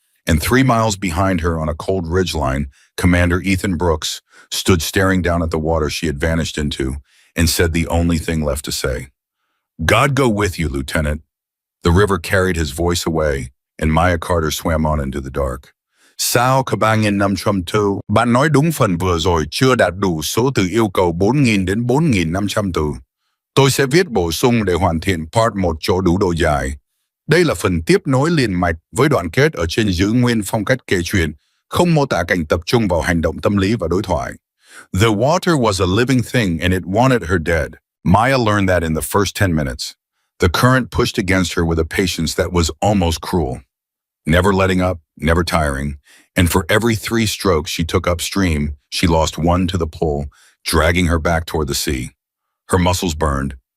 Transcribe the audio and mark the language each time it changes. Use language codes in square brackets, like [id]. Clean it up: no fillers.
[en] And 3 miles behind her on a cold ridgeline, Commander Ethan Brooks stood staring down at the water she had vanished into and said the only thing left to say. God go with you, Lieutenant. The river carried his voice away, and Maya Carter swam on into the dark. [vi] Sao các bạn nghìn năm trăm từ? Bạn nói đúng phần vừa rồi chưa đạt đủ số từ yêu cầu 4.000 đến 4.500 từ. Tôi sẽ viết bổ sung để hoàn thiện part 1 cho đủ độ dài. Đây là phần tiếp nối liền mạch với đoạn kết ở trên, giữ nguyên phong cách kể chuyện, không mô tả cảnh, tập trung vào hành động tâm lý và đối thoại. [en] The water was a living thing and it wanted her dead. Maya learned that in the first 10 minutes. The current pushed against her with a patience that was almost cruel. Never letting up, never tiring, and for every 3 strokes she took upstream, she lost 1 to the pull, dragging her back toward the sea. Her muscles burned.